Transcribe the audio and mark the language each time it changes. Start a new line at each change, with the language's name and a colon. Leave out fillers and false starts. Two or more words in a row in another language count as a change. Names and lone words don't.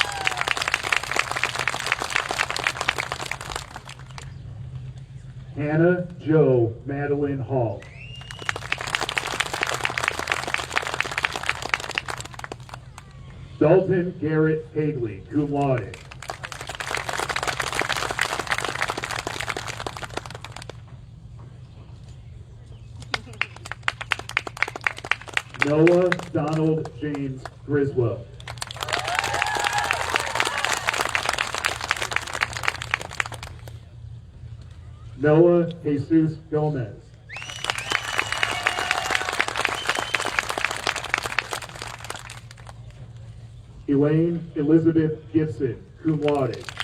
English: Hannah Jo Madeline Hall. Dalton Garrett Hagley,
Latin: cum laude.
English: Noah Donald James Griswold. Noah Jesus Gomez. Elaine Elizabeth Gibson,
Latin: cum laude.